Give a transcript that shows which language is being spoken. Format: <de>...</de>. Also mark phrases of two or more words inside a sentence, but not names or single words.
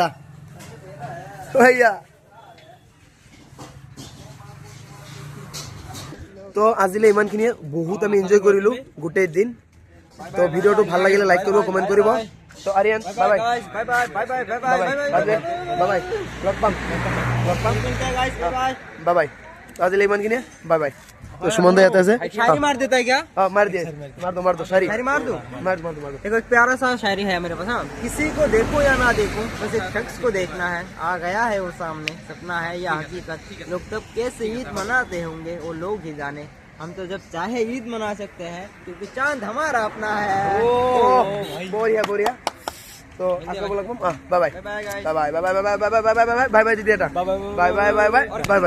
<as>সেয়া তো আজিলৈ ইমানখিনিয়ে, বহুত আমি এনজয় কৰিলোঁ গোটেই দিন। তো ভিডিওটো ভাল লাগিলে লাইক কৰিব কমেণ্ট কৰিব তো আৰিয়ান</as> <en>bye bye bye bye bye bye bye bye bye bye bye bye</en> <as>লগ পাম</as> <en>bye bye</en> <as>আজিলৈ ইমানখিনিয়ে</as> <en>bye bye</en> <as>তো সুমন দা ইয়াতে আছে</as> <hi>शायरी मार देता है क्या?</hi> <as>মাৰ দিয়ে</as> <hi>मार दो शायरी शायरी मार दूं? मार दो देखो एक प्यारा सा शायरी है मेरे पास। हाँ, किसी को देखो या ना देखो, बस एक शख्स को देखना है। आ गया है वो सामने, सपना है या हकीकत। लोग तब कैसे ईद मनाते होंगे वो लोग ही जाने। हम तो जब चाहे ईद मना सकते हैं क्योंकि चांद हमारा अपना है।</hi> <as>বঢ়িয়া বঢ়িয়া তো আকৌ লগ পাম</as> <en>bye bye bye bye guys. bye bye bye bye bye bye bye bye bye bye</en> <as>দিদি এটা</as> <en>bye bye bye bye bye bye</en>